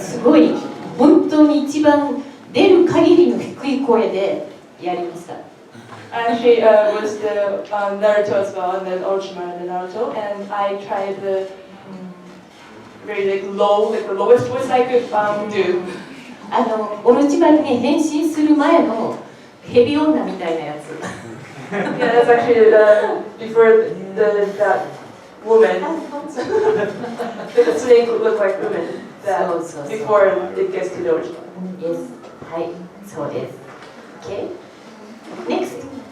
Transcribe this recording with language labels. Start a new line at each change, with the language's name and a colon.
Japanese: すごい、本当に一番出る限りの低い声でやりました。
English: I actually was the Naruto as well, and then Orochimaru and Naruto, and I tried the very low, the lowest voice I could do.
Japanese: オロチマルに変身する前のヘビ女みたいなやつ。
English: Yeah, that's actually before that woman. The snake would look like woman. That before it gets to the original. Yes,
Japanese: はい、そうです。
English: Okay, next.